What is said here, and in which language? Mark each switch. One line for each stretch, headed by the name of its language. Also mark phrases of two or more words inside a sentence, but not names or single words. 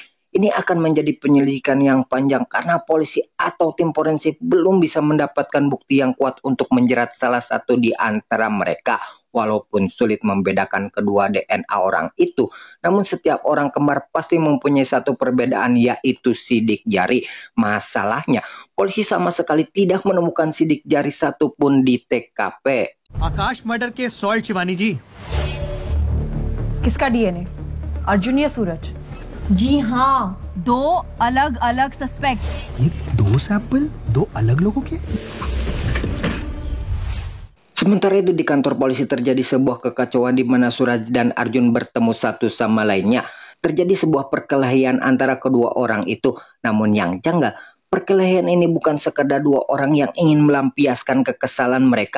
Indonesian: Ini akan menjadi penyelidikan yang panjang karena polisi atau tim forensik belum bisa mendapatkan bukti yang kuat untuk menjerat salah satu di antara mereka. Walaupun sulit membedakan kedua DNA orang itu, namun setiap orang kembar pasti mempunyai satu perbedaan, yaitu sidik jari. Masalahnya, polisi sama sekali tidak menemukan sidik jari satupun di TKP.
Hindi: आकाश
English: murder case solve
Hindi: शिवानी जी। किसका डीएनए, अर्जुन या सूरज? जी हाँ, दो अलग अलग सस्पेक्ट्स। ये दो सैंपल दो अलग लोगों के?
Indonesian: Sementara itu di kantor polisi terjadi sebuah kekacauan di mana Suraj dan Arjun bertemu satu sama lainnya. Terjadi sebuah perkelahian antara kedua orang itu. Namun yang janggal, perkelahian ini bukan sekedar dua orang yang ingin melampiaskan kekesalan mereka.